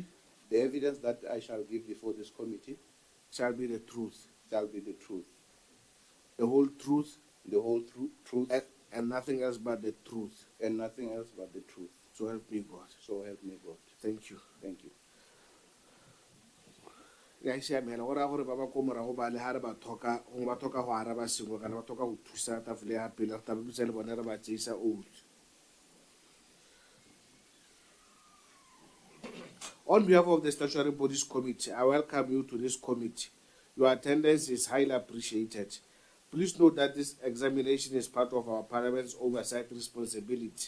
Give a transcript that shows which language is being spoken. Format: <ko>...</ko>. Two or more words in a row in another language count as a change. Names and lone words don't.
<en>the evidence that I shall give before this committee shall be the truth, shall be the truth, the whole truth, the whole truth, and nothing else but the truth. and nothing else but the truth. So help me God. So help me God. Thank you. Thank you.</en> <tn>Ya siamela gore gore ba ba ko morago ba le ha re ba thoka go araba sengwe kana ba thoka go thusa tafole ya pele re tabe bitsa le bona re ba tseisa oath.</tn> <en>On behalf of the Statutory Bodies Committee, I welcome you to this committee. Your attendance is highly appreciated. Please note that this examination is part of our Parliament's oversight responsibility.</en>